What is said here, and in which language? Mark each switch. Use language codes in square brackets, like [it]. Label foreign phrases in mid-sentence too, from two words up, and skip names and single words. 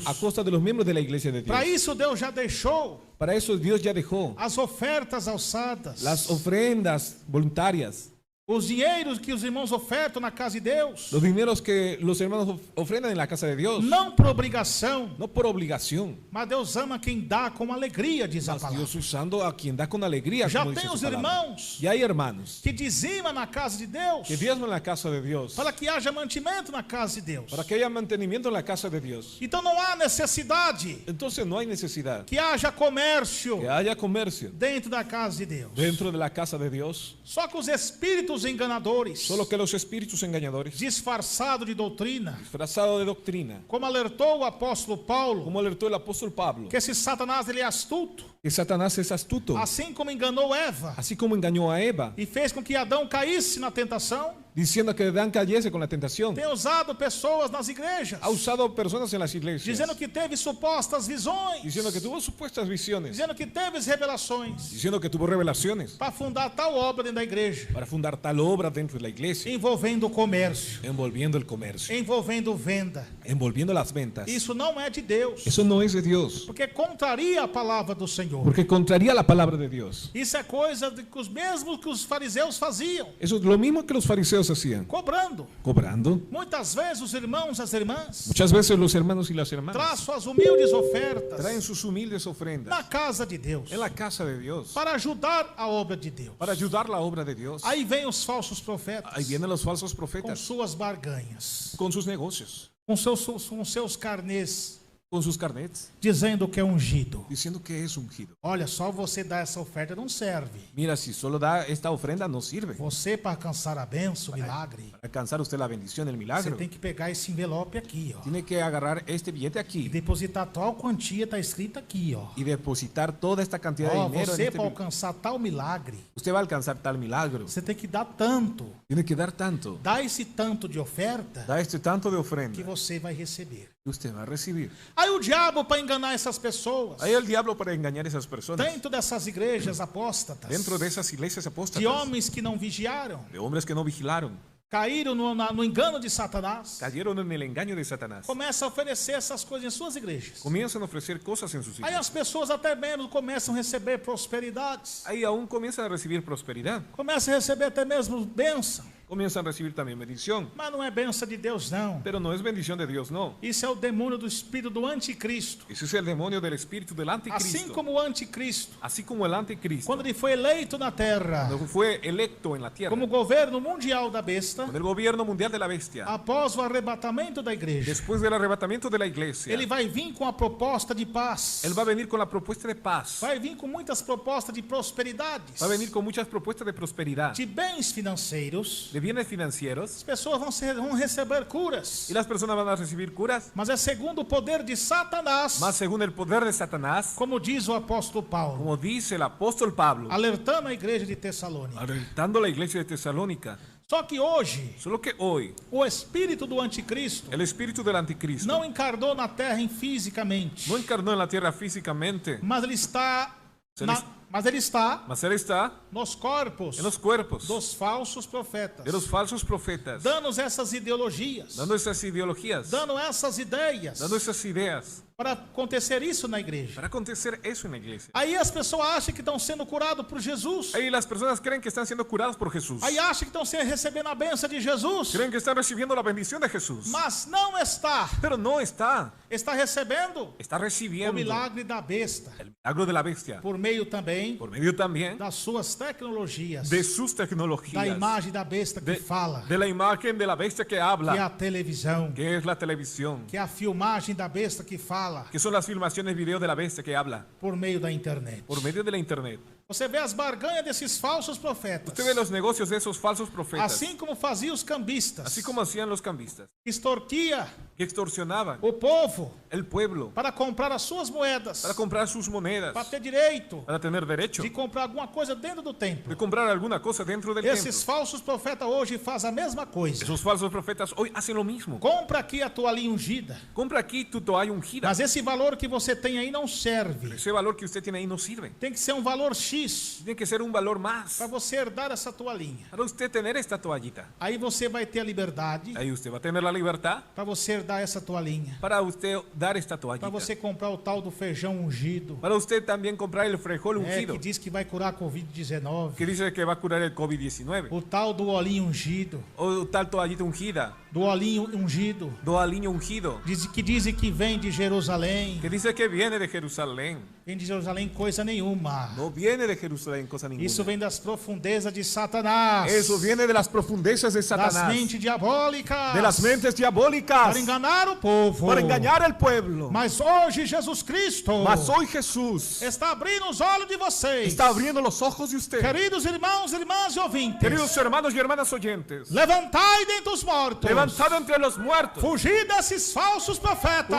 [es] a costa de los miembros de la iglesia de Dios. [pt] Para isso Deus já deixou [es] Para eso Dios ya dejó [pt] as ofertas alçadas, [es] las ofrendas voluntarias, [pt] Os dinheiros que os irmãos ofertam na casa de Deus, [es] Los dineros que los hermanos ofrendan en la casa de Dios, [pt] não por obrigação, [es] no por obligación, [pt] mas Deus ama quem dá com alegria, diz a mas palavra. [es] Dios usando a quien da con alegría. [pt] Já [es] como dice [pt] tem [es] su [pt] os [es] palabra. [pt] irmãos [es] Y hay hermanos [pt] que dizimam na casa de Deus, [es] que diezman en la casa de Dios, [pt] para que haja mantimento na casa de Deus. [es] para que haya mantenimiento en la casa de Dios. [pt] Então não há necessidade [es] Entonces no hay necesidad [pt] que haja comércio [es] que haya comercio [pt] dentro da casa de Deus. [es] dentro de la casa de Dios, [pt] Só que os espíritos enganadores, [es] solo que los espíritus engañadores, [pt] disfarçado de doutrina, [es] disfrazados de doctrina, [pt] como alertou o apóstolo Paulo, [es] como alertó el apóstol Pablo, [pt] que esse Satanás ele é astuto, [es] que Satanás es astuto, [pt] assim como enganou Eva [es] así como engañó a Eva, [pt] e fez com que Adão caísse na tentação, [es] diciendo que Adán cayese con la tentación. [pt] tem usado pessoas nas igrejas, [es] Ha usado personas en las iglesias, [pt] dizendo que teve supostas visões, [es] diciendo que tuvo supuestas visiones, [pt] dizendo que teve revelações, [es] diciendo que tuvo revelaciones [pt] para fundar tal obra dentro da igreja, [es] para fundar tal obra dentro de la iglesia, [pt] envolvendo o comércio, [es] envolviendo el comercio, [pt] envolvendo venda. [es] envolviendo las ventas. [pt] Isso não é de Deus, [es] Eso no es de Dios, [pt] porque contraria a palavra do Senhor. [es] porque contraría la palabra de Dios. [pt] Isso é coisa de que os mesmos que os fariseus faziam, [es] Eso es lo mismo que los fariseos hacían, [pt] cobrando. [es] cobrando. [pt] Muitas vezes os irmãos, as irmãs, [es] Muchas veces los hermanos y las hermanas [pt] traz suas humildes ofertas [es] traen sus humildes [pt] na [es] ofrendas [pt] casa de Deus [es] en la casa de Dios [pt] para ajudar a obra de Deus. [es] para ayudar la obra de Dios. [pt] Aí vem os falsos profetas [es] Ahí vienen los falsos [pt] com [es] profetas [pt] suas barganhas, [es] con sus negocios, [pt] com seus carnês, [es] con sus carnets, [pt] dizendo que é ungido. [es] diciendo que es ungido. [pt] Olha, só você dar essa oferta não serve. [es] Mira, si solo da esta ofrenda no sirve. [pt] Você, para alcançar a benção, o milagre, [es] Para alcanzar usted la bendición, el [pt] você [es] milagro, [pt] tem que pegar esse envelope aqui, ó. [es] tiene que agarrar este billete [pt] E [es] aquí [pt] depositar tal quantia, está escrito aqui, ó. [es] y depositar toda esta cantidad de [pt] Ó, [es] dinero en [pt] você [es] este [pt] para [es] billete. [pt] alcançar tal milagre, [es] Usted va a alcanzar tal milagro. [pt] você tem que dar tanto. [es] Tiene que dar tanto. [pt] Dá esse tanto de oferta [es] Da este tanto de [pt] que [es] ofrenda [pt] você vai receber. [es] que usted va a recibir. [pt] Aí o diabo, para enganar essas pessoas, [es] Hay el diablo para engañar a esas personas. [pt] dentro dessas igrejas apóstatas, [es] Dentro de esas iglesias [pt] de [es] apóstatas, [pt] homens que não vigiaram, [es] de hombres que no vigilaron, [pt] caíram no engano de Satanás, [es] cayeron en el engaño de Satanás. [pt] começa a oferecer essas coisas em suas igrejas. [es] Comienzan a ofrecer cosas en sus [pt] Aí [es] iglesias. [pt] as pessoas até mesmo começam a receber prosperidades, [es] Ahí aún comienzan a recibir prosperidad. [pt] começam a receber até mesmo bênção, [es] Comienzan a recibir también bendición. [pt] mas não é bênção de Deus, não. [es] Pero no es bendición de Dios, no. [pt] Isso é o demônio do espírito do anticristo. [es] Ese es el demonio del espíritu del anticristo. [pt] Assim como o anticristo, [es] Así como el anticristo, [pt] quando ele foi eleito na terra [es] cuando fue electo en la tierra, [pt] como governo mundial da besta, [es] con el gobierno mundial de la bestia, [pt] após o arrebatamento da igreja, [es] después del arrebatamiento de la iglesia, [pt] ele vai vir com a proposta de paz, [es] él va a venir con la propuesta de paz. [pt] vai vir com muitas propostas de prosperidades, [es] Va a venir con muchas propuestas de prosperidad, [pt] de bens financeiros. [es] de bienes financieros, [pt] As pessoas vão receber curas, [es] y las personas van a recibir curas, [pt] mas é segundo o poder de Satanás, [es] más según el poder de Satanás, [pt] como diz o apóstolo Paulo, [es] como dice el apóstol Pablo, [pt] alertando a igreja de Tessalônica. [es] alertando a la iglesia de Tesalónica. [pt] Só que hoje, [es] Solo que hoy, [pt] o espírito do anticristo [es] el espíritu del anticristo [pt] não encarnou na terra fisicamente, [es] no encarnó en la tierra físicamente, [pt] mas ele está [es] Se [pt] na- ele- mas ele está [es] mas él está [pt] nos corpos [es] en los cuerpos [pt] dos falsos profetas, [es] de los falsos profetas, [pt] dando essas ideologias, [es] dando esas ideologías, [pt] dando essas ideias, [es] dando esas ideas, [pt] para acontecer isso na igreja. [es] para acontecer eso en la iglesia. [pt] Aí as pessoas acham que estão sendo curados por Jesus. [es] Ahí las personas creen que están siendo curadas por Jesús, [pt] Aí acham que estão recebendo a bênção de Jesus. [es] creen que están recibiendo la bendición de Jesús, [pt] Mas não está. [es] pero no está, [pt] Está recebendo [es] está [pt] o [es] recibiendo [pt] milagre da besta. [es] el milagro de la bestia, [pt] Por meio também [es] por medio también [pt] das suas tecnologias. [es] de sus [pt] Da [es] tecnologías, [pt] imagem da besta que fala. [es] de la imagen de la bestia que [pt] Que é [es] habla, [pt] a televisão. [es] que es la televisión, [pt] Que é a filmagem da besta que fala. [es] que son las filmaciones video de la bestia que habla, [pt] Por meio da internet. [es] por medio de la internet. [pt] Você vê as barganhas desses falsos [es] Usted [pt] profetas. [es] ve los negocios de esos falsos profetas, [pt] Assim como faziam os cambistas. [es] así como hacían los cambistas, [pt] Extorquia [es] que extorsionaban [pt] o povo [es] el pueblo [pt] para comprar as suas moedas. [es] para comprar sus monedas, [pt] Para ter direito [es] para tener derecho [pt] de comprar alguma coisa dentro do templo. [es] de comprar alguna cosa dentro del [pt] Esses [es] templo. [pt] falsos profetas hoje fazem a mesma coisa. [es] Esos falsos profetas hoy hacen lo mismo. [pt] Compra aqui a toalhinha ungida. [es] Compra aquí tu toalla ungida. [pt] Mas esse valor que você tem aí não serve. [es] Ese valor que usted tiene ahí no sirve. [pt] Tem que ser um valor X. X [es] Tiene que ser un valor más [pt] para você herdar essa toalhinha. [es] para usted tener esta toallita. [pt] Aí você vai ter a liberdade [es] Ahí usted va a tener la libertad [pt] para você herdar essa toalhinha. [es] para usted dar esta [pt] Para [es] toallita. [pt] você comprar o tal do feijão ungido. [es] Para usted también comprar el frijol ungido, [pt] Que diz que vai curar a Covid-19. [es] que dice que va a curar el COVID-19. [pt] O tal do olhinho ungido. [es] O tal toallita ungida, [pt] Do olhinho ungido. [es] do alinho ungido, [pt] Dizem que vem de Jerusalém. [es] que dice que viene de Jerusalén. [pt] Vem de Jerusalém coisa nenhuma. [es] No viene de Jerusalén cosa ninguna. [pt] Isso vem das profundezas de Satanás. [es] Eso viene de las profundezas de [pt] Das [es] Satanás, [pt] mentes diabólicas. [es] de las mentes diabólicas, [pt] Para enganar o povo. [es] para engañar al pueblo. [pt] Mas hoje Jesus Cristo [es] Mas hoy Jesús [pt] está abrindo os olhos de vocês. [es] está abriendo los ojos de usted. [pt] Queridos irmãos, irmãs e ouvintes. [es] Queridos hermanos y hermanas oyentes, [pt] Levantai dentre os mortos. [es] levantado entre los muertos, [pt] Fugir desses falsos profetas.